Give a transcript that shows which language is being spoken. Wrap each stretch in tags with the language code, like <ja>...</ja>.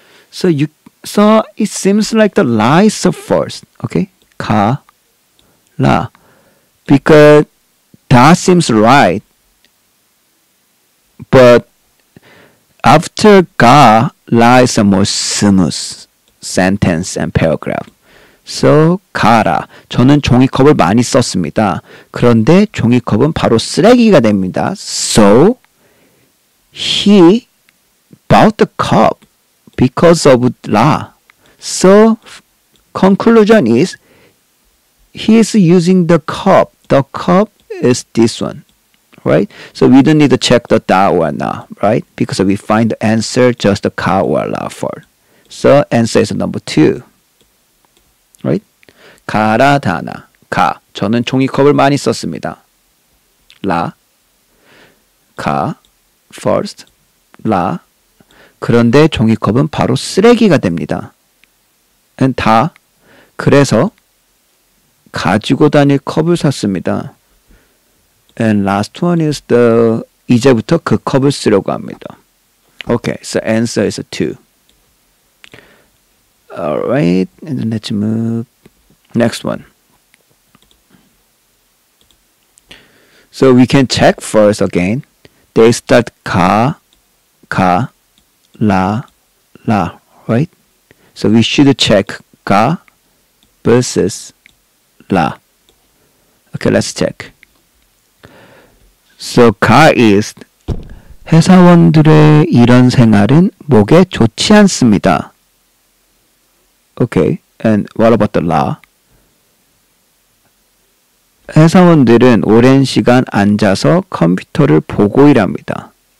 <en>So it seems like the lie is the first, okay? 가, 라, because that seems right, but after 가, 라 is a more smooth sentence and paragraph.</en> <ko>So 가라. 저는 종이컵을 많이 썼습니다. 그런데 종이컵은 바로 쓰레기가 됩니다.</ko> <en>So he bought the cup because of 라. So conclusion is he is using the cup. The cup is this one. Right? So we don't need to check the 다 or 나, right? Because we find the answer just the 가 or 라 for. So answer is number 2. Right?</en> <ko>가라 다나. 가. 저는 종이컵을 많이 썼습니다. 라. 가. First. 라. 그런데 종이컵은 바로 쓰레기가 됩니다. And 다. 그래서 가지고 다닐 컵을 샀습니다.</ko> <en>And last one is the</en> <ko>이제부터 그 컵을 쓰려고 합니다.</ko> <en>Okay, so answer is a 2. Alright, and then let's move. Next one. So we can check first again. They start ka, la, right? So we should check ka versus la. Okay, let's check. So ka is</en> <ko>회사원들의 이런 생활은 목에 좋지 않습니다.</ko> <en>Okay, and what about the la?</en> <ko>회사원들은 오랜 시간 앉아서 컴퓨터를 보고 일합니다.</ko>